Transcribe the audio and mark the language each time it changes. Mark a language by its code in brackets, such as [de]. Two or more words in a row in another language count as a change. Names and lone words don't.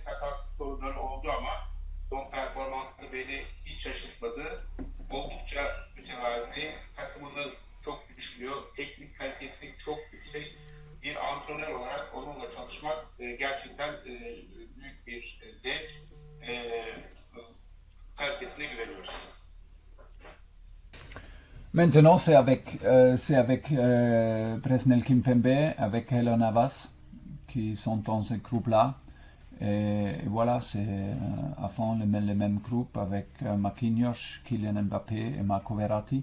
[tr] Sakat sorunları oldu ama son performansı beni hiç şaşırtmadı. Oldukça mütevazi, takımını çok güçlüyor, teknik kalitesi çok yüksek. Bir antrenör olarak onunla çalışmak çalışmak gerçekten büyük bir zevk. Kalitesine güveniyoruz. [fr] Maintenant, c'est avec Presnel Kimpembe, avec Keylor Navas, qui sont dans ce groupe-là. Et voilà, c'est à fond le même groupe avec Marquinhos, Kylian Mbappé et Marco Verratti.